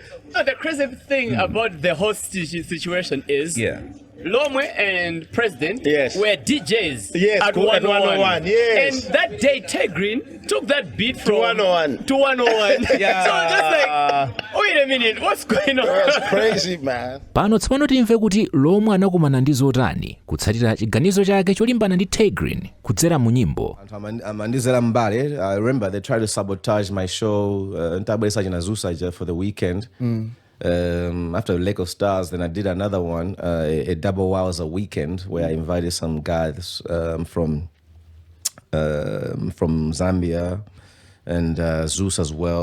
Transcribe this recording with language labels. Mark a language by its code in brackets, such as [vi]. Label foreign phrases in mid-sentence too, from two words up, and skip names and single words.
[en] No, the crazy thing about the whole situation is. Yeah. Lomwe and President were DJs at 101. Yes. And that day, Tay Grin took that beat from 101 to 101. Yeah. So just like, wait a minute, what's going on? That's crazy, man. [ny] Pano tsopano timve kuti Lomwe anakumana ndi zotani kutsatira chiganizo chake cholimbana ndi Tay Grin kudzera mu nyimbo. Amandizera mbale. [en] I remember they tried to sabotage my show for the weekend. After Lake of Stars, then I did another one, a double hours a weekend, where I invited some guys from Zambia and Zeus as well.